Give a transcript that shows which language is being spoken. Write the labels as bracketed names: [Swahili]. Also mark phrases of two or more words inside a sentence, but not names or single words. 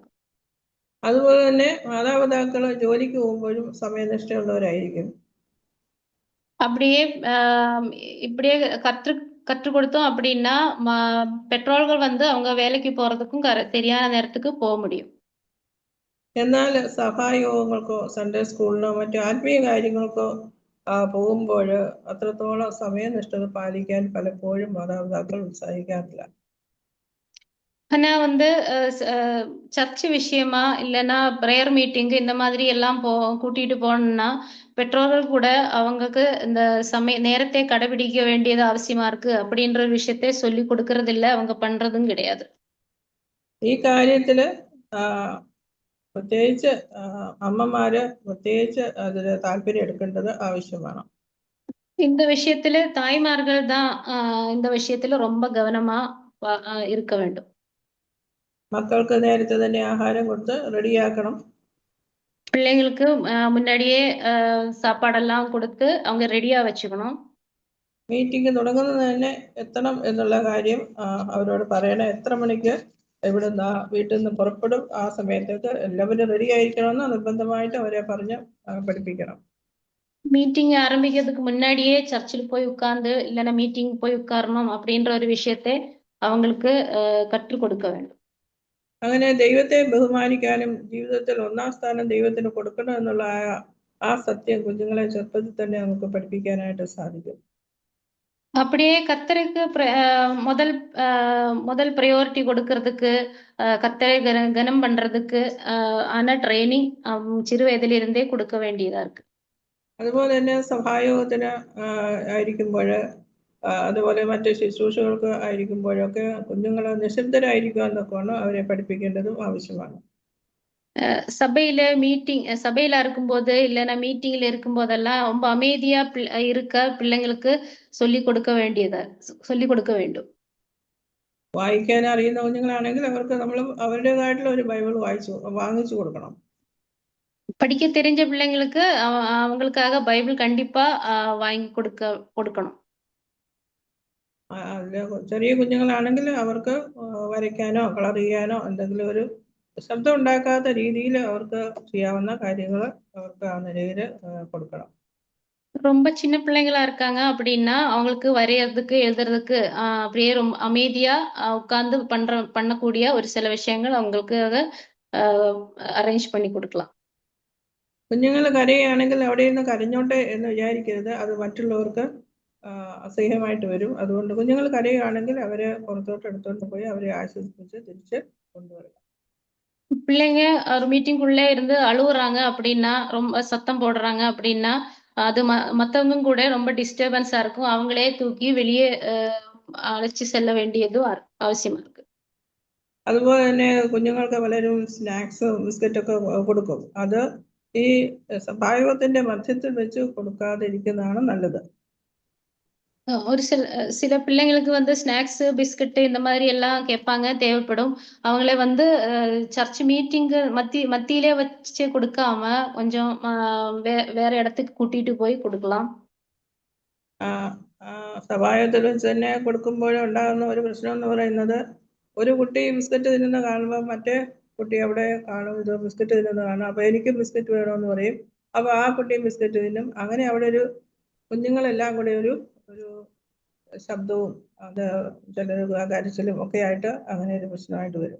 [Malayalam] അതുപോലെ തന്നെ മാതാപിതാക്കൾ ജോലിക്ക് പോകുമ്പോഴും സമയനിഷ്ഠയുള്ളവരായിരിക്കും. [Tamil] அப்படியே இப்படியே கற்றுக் கொடுத்தோம் அப்படின்னா பெற்றோர்கள் வந்து அவங்க வேலைக்கு போறதுக்கும் சரியான நேரத்துக்கு போக முடியும். [Malayalam] എന്നാൽ സഭായോഗങ്ങൾക്കോ [English] Sunday schoolino [Malayalam] മറ്റു ആത്മീയ കാര്യങ്ങൾക്കോ പോകുമ്പോൾ അത്രത്തോളം സമയനിഷ്ഠത പാലിക്കാൻ പലപ്പോഴും മാതാപിതാക്കൾ ഉത്സാഹിക്കാറില്ല. [Tamil] ஆனா வந்து சர்ச் விஷயமா இல்லைன்னா [English] prayer meeting [Tamil] இந்த மாதிரி எல்லாம் கூட்டிட்டு போனோம்னா பெற்றோர்கள் கூட அவங்களுக்கு இந்த நேரத்தை கடைபிடிக்க வேண்டியது அவசியமா இருக்கு அப்படின்ற விஷயத்தை சொல்லி கொடுக்கறது இல்லை, அவங்க பண்றதும் கிடையாது. [Malayalam] ഈ കാര്യത്തില് പ്രത്യേകിച്ച് അമ്മമാര് പ്രത്യേകിച്ച് അതിൽ താല്പര്യം എടുക്കേണ്ടത് ആവശ്യമാണ്. [Tamil] இந்த விஷயத்துல தாய்மார்கள் தான் இந்த விஷயத்துல ரொம்ப கவனமா இருக்க வேண்டும். [Malayalam] മക്കൾക്ക് നേരത്തെ തന്നെ ആഹാരം കൊടുത്ത് റെഡിയാക്കണം. [Tamil] பிள்ளைங்களுக்கு முன்னாடியே சாப்பாடெல்லாம் കൊടുത്ത് அவங்க ரெடியா வச்சுக்கணும். [Malayalam] മീറ്റിംഗ് തുടങ്ങുന്നത് തന്നെ എത്തണം എന്നുള്ള കാര്യം അവരോട് പറയണം. എത്ര മണിക്ക് ഇവിടുന്ന് വീട്ടിൽ നിന്ന് പുറപ്പെടും, ആ സമയത്തേക്ക് എല്ലാവരും റെഡി ആയിരിക്കണമെന്ന് നിർബന്ധമായിട്ട് അവരെ പറഞ്ഞ് പഠിപ്പിക്കണം. [Tamil] மீட்டிங் ஆரம்பிக்கிறதுக்கு முன்னாடியே சர்ச்சில் போய் உட்கார்ந்து இல்லைன்னா மீட்டிங் போய் உட்காரணும் அப்படின்ற ஒரு விஷயத்தை அவங்களுக்கு கற்றுக் கொடுக்க வேண்டும். [Malayalam] അങ്ങനെ ദൈവത്തെ ബഹുമാനിക്കാനും ജീവിതത്തിൽ ഒന്നാം സ്ഥാനം ദൈവത്തിന് കൊടുക്കണം എന്നുള്ള ആ സത്യം കുഞ്ഞുങ്ങളെ ചെറുപ്പത്തിൽ തന്നെ നമുക്ക് പഠിപ്പിക്കാനായിട്ട് സാധിക്കും. [Tamil] அப்படியே கர்த்தருக்கு முதல் ப்ரையாரிட்டி கொடுக்கறதுக்கு கர்த்தரை கனம் பண்றதுக்கு ஆன ட்ரைனிங் சிறு வயதிலிருந்தே கொடுக்க வேண்டியதா இருக்கு. [Malayalam] അതുപോലെ തന്നെ സഭായോഗത്തിന് ആയിരിക്കുമ്പോൾ അതുപോലെ മറ്റ് ശുശ്രൂഷകൾക്ക് ആയിരിക്കുമ്പോഴൊക്കെ കുഞ്ഞുങ്ങൾ നിശബ്ദരായിരിക്കുക എന്നൊക്കെയാണ് അവരെ പഠിപ്പിക്കേണ്ടതും ആവശ്യമാണ്. [Tamil] சபையில இருக்கும்போது இல்லைன்னா மீட்டிங்ல இருக்கும்போதெல்லாம் ரொம்ப அமைதியா இருக்க பிள்ளைங்களுக்கு சொல்லி கொடுக்க வேண்டும். [Malayalam] വായിക്കാൻ അറിയുന്ന കുഞ്ഞുങ്ങളാണെങ്കിൽ അവർക്ക് നമ്മൾ അവരുടേതായിട്ടുള്ള ഒരു ബൈബിൾ വാങ്ങിച്ചു കൊടുക്കണം. [Tamil] படிக்க தெரிஞ்ச பிள்ளைங்களுக்கு அவங்களுக்காக பைபிள் கண்டிப்பா வாங்கி கொடுக்கணும். [Malayalam] ചെറിയ കുഞ്ഞുങ്ങളാണെങ്കിൽ അവർക്ക് വരയ്ക്കാനോ കളർ ചെയ്യാനോ എന്തെങ്കിലും ഒരു ശബ്ദം ഉണ്ടാക്കാത്ത രീതിയിൽ അവർക്ക് ചെയ്യാവുന്ന കാര്യങ്ങൾ അവർക്ക് ആ നിലയിൽ കൊടുക്കണം. [Tamil] ரொம்ப சின்ன பிள்ளைங்களா இருக்காங்க அப்படின்னா அவங்களுக்கு வரையறதுக்கு எழுதுறதுக்கு அப்படியே ரொம்ப அமைதியா உட்கார்ந்து பண்ணக்கூடிய ஒரு சில விஷயங்கள் அவங்களுக்கு அரேஞ்ச் பண்ணி കൊടുக்கலாம். [Malayalam] കുഞ്ഞുങ്ങൾ കരയുകയാണെങ്കിൽ അവിടെ ഇരുന്ന് കരഞ്ഞോട്ടെ എന്ന് വിചാരിക്കരുത്. അത് മറ്റുള്ളവർക്ക് അസഹ്യമായിട്ട് വരും. അതുകൊണ്ട് കുഞ്ഞുങ്ങൾ കരയുകയാണെങ്കിൽ അവരെ പുറത്തോട്ട് എടുത്തോണ്ട് പോയി അവരെ ആശ്വസിപ്പിച്ച് തിരിച്ച് കൊണ്ടുവരിക. [Tamil] பிள்ளைங்க ஒரு மீட்டிங்குள்ளே இருந்து அழுகுறாங்க அப்படின்னா ரொம்ப சத்தம் போடுறாங்க அப்படின்னா அது மத்தவங்க கூட ரொம்ப டிஸ்டர்பன்ஸா இருக்கும். அவங்களே தூக்கி வெளியே அழைச்சு செல்ல வேண்டியதும் அவசியமா இருக்கு. [Malayalam] അതുപോലെ തന്നെ കുഞ്ഞുങ്ങൾക്ക് പലരും [English] snacks biscuitokke [Malayalam] കൊടുക്കും. അത് ഈ സഭായോഗത്തിന്റെ മധ്യത്തിൽ വെച്ച് കൊടുക്കാതിരിക്കുന്നതാണ് നല്ലത്. [Tamil] ஒரு சில பிள்ளைங்களுக்கு வந்து [English] snacks biscuit [Tamil] இந்த மாதிரி எல்லாம் கேட்பாங்க, தேவைப்படும். அவங்களே வந்து [English] church meeting [Tamil] மத்தியிலே வச்சு கொடுக்காம கொஞ்சம் வேற இடத்துக்கு கூட்டிட்டு போய் கொடுக்கலாம். [Malayalam] സഭായോഗത്തിൽ വെച്ച് തന്നെ കൊടുക്കുമ്പോഴുണ്ടാകുന്ന ഒരു പ്രശ്നം എന്ന് പറയുന്നത് ഒരു കുട്ടി ബിസ്ക്കറ്റ് തിന്നുന്ന കാണുമ്പോൾ മറ്റേ കുട്ടി അവിടെ കാണും ഇത് ബിസ്ക്കറ്റ് തിന്നുന്ന കാണും. അപ്പോൾ എനിക്കും ബിസ്ക്കറ്റ് വേണമെന്ന് പറയും. അപ്പോൾ ആ കുട്ടിയും ബിസ്ക്കറ്റ് തിന്നും. അങ്ങനെ അവിടെ ഒരു കുഞ്ഞുങ്ങളെല്ലാം കൂടി ഒരു ശബ്ദവും അത് ചിലർ കരച്ചിലും ഒക്കെ ആയിട്ട് അങ്ങനെ ഒരു പ്രശ്നമായിട്ട് വരും.